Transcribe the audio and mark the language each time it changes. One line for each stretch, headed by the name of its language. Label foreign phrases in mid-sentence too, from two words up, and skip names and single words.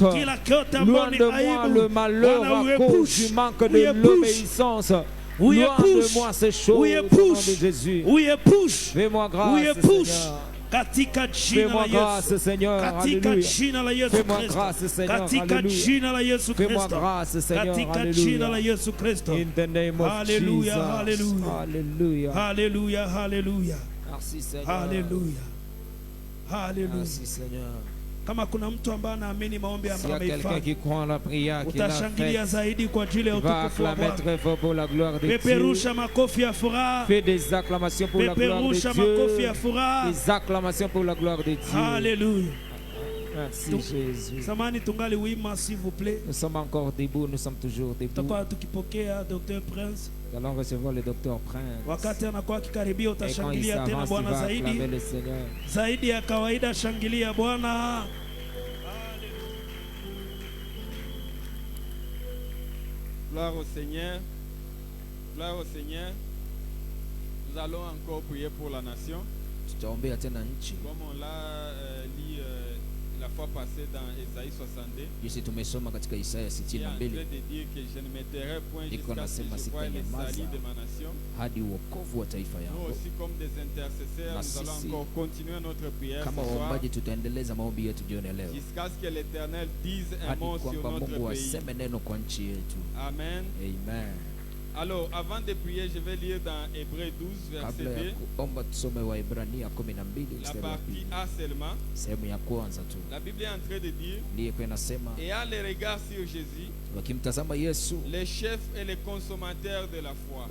French: Loin de moi le malheur à cause du manque de l'obéissance. Loin de moi ces choses au nom de Jésus. Fais-moi grâce, Seigneur. Fais-moi grâce, Seigneur. Alléluia. Fais-moi grâce, Seigneur. Alléluia. Fais-moi grâce, Seigneur. Alléluia.
English: In the name of Jesus.
French: Alléluia. Alléluia. Alléluia. Merci, Seigneur. Alléluia. Alléluia. Merci, Seigneur.
Swahili: Kama kuna mtu ambaye anaamini maombi ambayo amefanya, utashangilia zaidi kwa ajili ya utukufu wa Bwana. Peperusha makofi ya furaha.
French: Fais des acclamations pour la gloire de Dieu.
Swahili: Makofi ya furaha.
French: Des acclamations pour la gloire de Dieu. Alléluia. Merci Jésus.
Swahili: Samani tungali wima,
French: s'il vous plaît. Nous sommes encore debout, nous sommes toujours debout.
Swahili: Tutakuwa tukipokea Dr. Prince.
French: Nous allons recevoir le docteur Prince.
Swahili: Wakati anakuwa kikaribia utashangilia tena Bwana zaidi. Zaidi ya kawaida, shangilia Bwana.
French: Gloire au Seigneur. Gloire au Seigneur. Nous allons encore prier pour la nation.
Swahili: tutaombea tena nchi.
French: Comme on l'a lu la fois passée dans Isaïe 62.
Swahili: Jinsi tumesoma katika Isaya 62. Iko nasema sitanyamaza hadi wokovu wa taifa yangu.
French: Nous aussi comme des intercesseurs, nous allons encore continuer notre prière
Swahili: kama waombaji tutaendeleza maombi yetu jioni leo.
French: Jusqu'à ce que l'Éternel dise un mot sur notre
Swahili: Mungu
French: pays.
Swahili: aseme neno kwa nchi yetu. Amen. Amen.
French: Alors, avant de prier, je vais lire dans Hébreux 12, verset 2. La partie A seulement. La Bible est en train de dire, et à les regards sur Jésus, les chefs et les consommateurs de la foi.